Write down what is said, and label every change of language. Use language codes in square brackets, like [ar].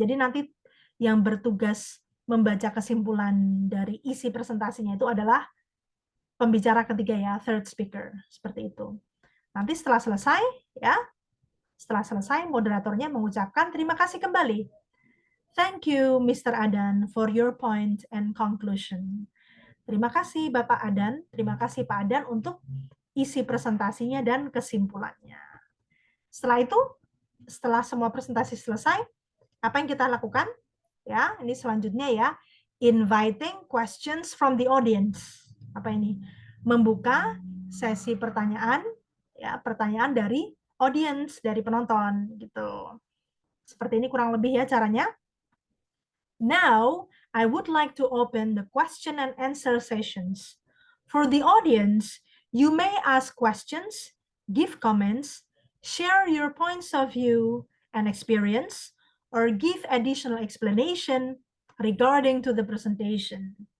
[id] Jadi nanti yang bertugas membaca kesimpulan dari isi presentasinya itu adalah pembicara ketiga ya, [en] third speaker, [id] seperti itu. Nanti setelah selesai ya, setelah selesai moderatornya mengucapkan terima kasih kembali. [en] Thank you Mr. Adan for your point and conclusion. [id] Terima kasih Bapak Adan, terima kasih Pak Adan untuk isi presentasinya dan kesimpulannya. Setelah itu, setelah semua presentasi selesai, apa yang kita lakukan? Ya, ini selanjutnya ya, [en] inviting questions from the audience. [id] Apa ini? Membuka sesi pertanyaan, ya, pertanyaan dari audience, dari penonton gitu. Seperti ini kurang lebih ya caranya. [en] Now, I would like to open the question and answer sessions. For the audience, you may ask questions, give comments, share your points of view and experience, or give additional explanation regarding to the presentation.